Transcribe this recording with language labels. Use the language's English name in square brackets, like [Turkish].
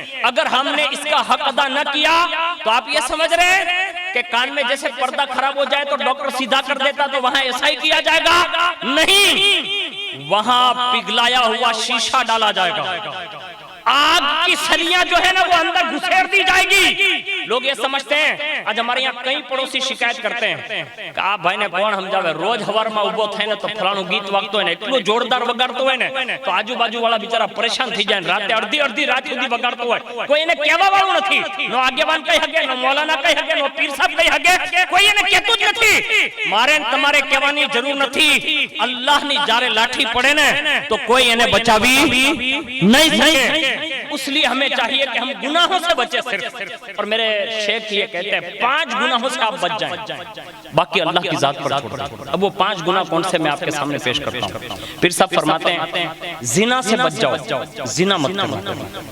[Hindi] अगर हमने इसका हक अदा न किया तो आप ये समझ रहे हैं कि कान में जैसे पर्दा खराब हो जाए तो डॉक्टर सीधा कर देता, तो वहां ऐसा ही किया जाएगा? नहीं, वहां पिघलाया हुआ शीशा डाला जाएगा, आग की सलियां जो है ना वो अंदर घुसेड़ दी जाएगी लोग ये समझते हैं। आज हमारे यहाँ कई पड़ोसी शिकायत करते हैं, [Gujarati] आप भाई ने कोण समझावे, रोज हवार में उभो थईने तो फलाणु गीत वागतो है ने, એટલું જોરદાર વગાડતો હોય ને તો આજુબાજુ વાળા બિચારા પરેશાન થઈ જાય, રાતે અડધી રાત સુધી વગાડતો હોય, કોઈ એને કહેવા વાળું નથી, નો આગેવાન કહી શકે, નો મૌલાના કહી શકે, નો પીર સાહેબ કહી શકે, કોઈ એને કહેતું જ નથી। મારે તમારે કહેવાની જરૂર નથી, અલ્લાહની જારે લાઠી પડે ને તો કોઈ એને બચાવી नहीं सके। [Hindi] इसलिए हमें चाहिए कि हम गुनाहों से बचे सिर्फ। और मेरे शेख ये कहते हैं 5 गुनाहों से आप बच जाएं, बाकी अल्लाह की जात पर छोड़ दें। अब वो 5 गुनाह कौन से मैं आपके सामने पेश करता हूँ। फिर सब फरमाते हैं जिना से बच जाओ, जिना मत करो।